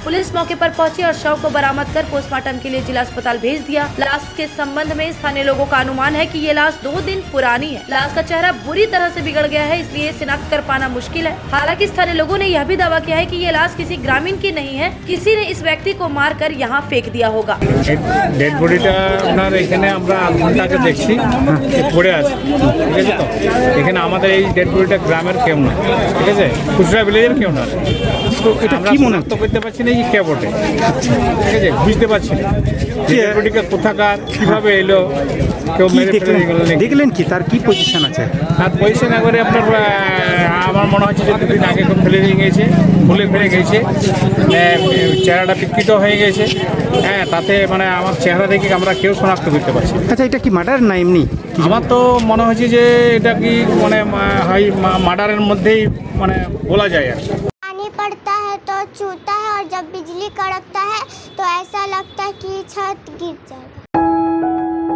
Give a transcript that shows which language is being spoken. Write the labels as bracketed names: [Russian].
[Hindi] Police मौके पर पहुंची और शव को बरामद कर पोस्टमार्टम के लिए जिला अस्पताल भेज दिया। लाश के संबंध में स्थानीय लोगों का अनुमान है कि ये लाश 2 दिन पुरानी है। लाश का चेहरा बुरी तरह से बिगड़ गया है, इसलिए शिनाख्त कर पाना मुश्किल है। हालांकि स्थानीय लोगों ने यह भी दावा किया है कि ये लाश किसी ग्रामीण की नहीं है, किसी ने इस व्यक्ति को मार कर यहाँ फेंक दिया होगा। [Bangla] डेड বডিটা আপনার এখানে আমরা আধ ঘন্টাকে দেখছি পড়ে আছে, ঠিক আছে। তো এখানে আমাদের এই ডেড বডিটা গ্রামের কেউ না, ঠিক আছে, খুচরা ভিলেজের কেউ না। তো এটা কি মনে করতে পারছি না যে কে বটে, ঠিক আছে, বুঝতে পারছি না ডেড বডিটা কোথাকার, কিভাবে এলো, কেউ মেরে ফেলে গেল। দেখলেন কি তার কি পজিশন আছে? তার পজিশন একবারে আপনার আমার মনে হচ্ছে যে 2 দিন আগে কেউ ফেলে দিয়ে গেছে, ভুলে ফেলে গেছে, চেহারাটা বিকৃত হয়ে গেছে। হ্যাঁ, তাতে মানে আমার চেহারা দেখে আমরা কেউ শনাক্ত করতে পারছি। আচ্ছা, এটা কি মার্ডার না এমনি? আমার তো মনে হচ্ছে যে এটা কি মানে মার্ডারের মধ্যেই মানে বলা যায় আর কি। [Hindi] पानी पड़ता है तो छूता है और जब बिजली कड़कता है तो ऐसा लगता है कि छत गिर जाएगा।